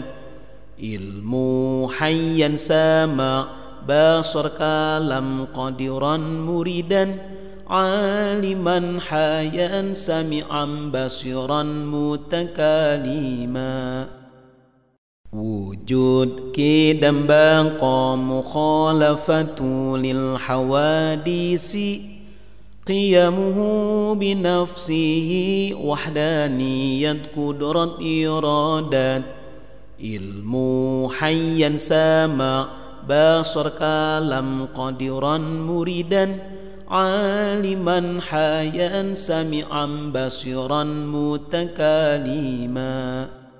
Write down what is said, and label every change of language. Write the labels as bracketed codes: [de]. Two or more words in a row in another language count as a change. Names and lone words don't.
[ar] علم حيا سامع بصر كلام قدرا مريدا عالما حيا سميعا بصيرا متكلما وجود قدم بقاء مخالفة للحوادث قيامه بنفسه وحدانية قدرة إرادة علم حيا سمع بصر كلام قادرا مريدا عالما حيا سميعا بصيرا متكلما.